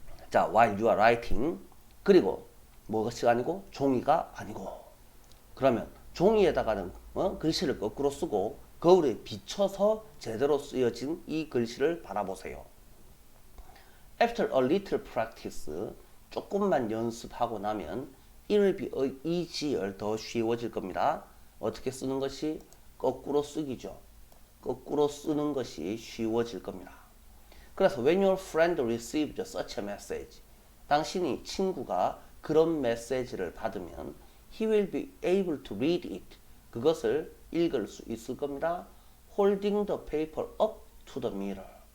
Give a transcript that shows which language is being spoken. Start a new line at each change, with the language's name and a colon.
English: 자, while you are writing.
Korean: 그리고 뭐가 아니고 종이가 아니고. 그러면 종이에다가는 글씨를 거꾸로 쓰고 거울에 비춰서 제대로 쓰여진 이 글씨를 바라보세요.
English: After a little practice,
Korean: 조금만 연습하고 나면
English: it will be easier,
Korean: 더 쉬워질 겁니다. 어떻게 쓰는 것이? 거꾸로 쓰기죠. 거꾸로 쓰는 것이 쉬워질 겁니다.
English: 그래서 when your friend received such a message,
Korean: 당신이 친구가 그런 메시지를 받으면
English: he will be able to read it.
Korean: 그것을 읽을 수 있을 겁니다.
English: holding the paper up to the mirror.